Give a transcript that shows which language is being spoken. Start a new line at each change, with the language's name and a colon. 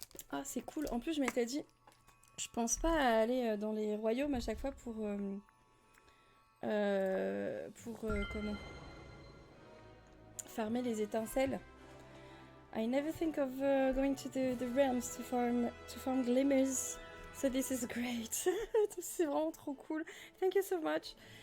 French: Ah, c'est cool. En plus, je m'étais dit, je pense pas à aller dans les royaumes à chaque fois pour comment farmer les étincelles.
English: I never think of going to the realms to farm glimmers. So this is great.
French: C'est vraiment trop cool.
English: Thank you so much.